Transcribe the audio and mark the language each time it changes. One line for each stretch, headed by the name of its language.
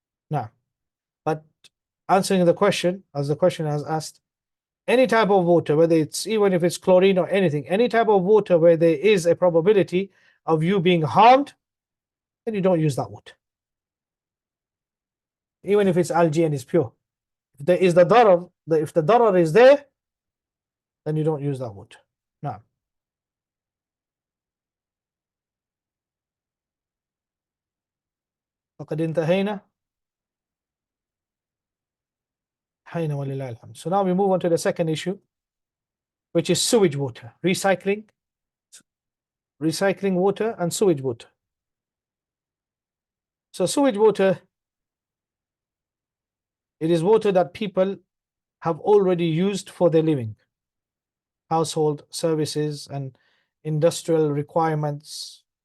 English: Now, but answering the question, as the question has asked, any type of water, whether it's even if it's chlorine or anything, any type of water where there is a probability of you being harmed, then you don't use that water. Even if it's algae and it's pure. If there is the darar, if the darar is there, then you don't use that water.
Arabic: Now, فقد انتهينا. حين ولله الحمد.
English: So now we move on to the second issue, which is sewage water, recycling water and sewage water. So sewage water, it is water that people have already used for their living, household services and industrial requirements.